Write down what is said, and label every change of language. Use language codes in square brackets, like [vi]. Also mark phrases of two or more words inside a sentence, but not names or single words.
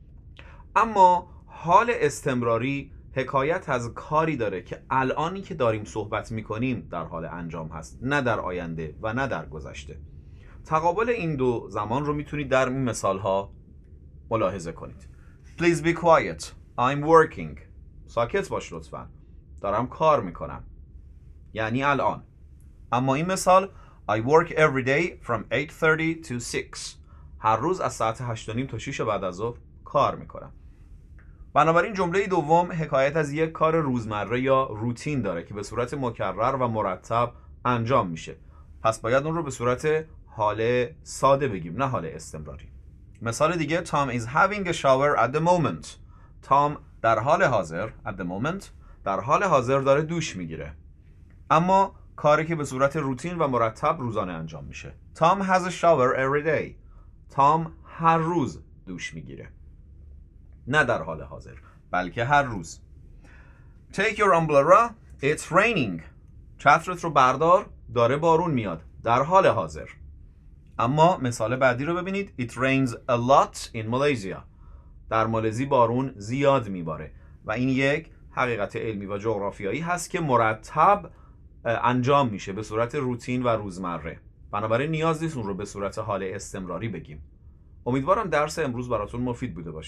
[fa] اما حال استمراری حکایت از کاری داره که الانی که داریم صحبت میکنیم در حال انجام هست، نه در آینده و نه در گذشته. تقابل این دو زمان رو میتونید در این مثال ها ملاحظه کنید. [en] Please be quiet. I'm working. [fa] ساکت باش لطفا. دارم کار میکنم. یعنی الان. اما این مثال [en] I work every day from 8:30 to 6. [fa] هر روز از ساعت 8:30 تا 6 بعد از ظهر کار میکنم. بنابراین جمله دوم حکایت از یک کار روزمره یا روتین داره که به صورت مکرر و مرتب انجام میشه. پس باید اون رو به صورت حال ساده بگیم، نه حال استمراری. مثال دیگه [en] Tom is having a shower at the moment. [fa] Tom در حال حاضر [en] at the moment [fa] در حال حاضر داره دوش میگیره. اما کاری که به صورت روتین و مرتب روزانه انجام میشه. [en] Tom has a shower every day. [fa] Tom هر روز دوش میگیره. نه در حال حاضر بلکه هر روز. [en] Take your umbrella. It's raining. [fa] چترت رو بردار، داره بارون میاد. در حال حاضر. اما مثال بعدی رو ببینید. [en] It rains a lot in Malaysia. [fa] در مالزی بارون زیاد میباره و این یک حقیقت علمی و جغرافیایی هست که مرتب انجام میشه به صورت روتین و روزمره. بنابراین نیاز نیست اون رو به صورت حال استمراری بگیم. امیدوارم درس امروز براتون مفید بوده باشه.